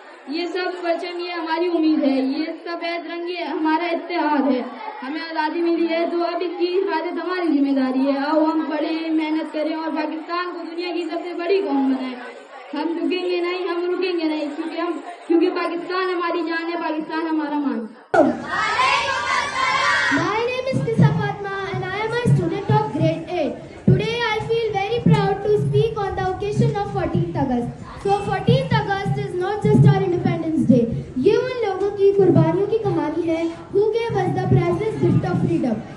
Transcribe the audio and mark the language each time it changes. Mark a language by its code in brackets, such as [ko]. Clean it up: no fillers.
[hi] ये सब परचम, ये हमारी उम्मीद है, ये सफेद रंग ये हमारा इत्तेहाद है। हमें आज़ादी मिली है तो अब इसकी हिफाजत हमारी जिम्मेदारी है। आओ हम पढ़ें, मेहनत करें और पाकिस्तान को दुनिया की सबसे बड़ी कौम बनाएं। हम रुकेंगे नहीं, हम रुकेंगे नहीं, क्योंकि पाकिस्तान हमारी जान है, पाकिस्तान हमारा मान। [en] My name is Tisa Fatma and I am a student of grade 8. Today I feel very proud to speak on the occasion of 14th August. So 14th August is not just our Independence Day. [hi] ये उन लोगों की कुर्बानियों की कहानी है [en] who gave us the priceless gift of freedom.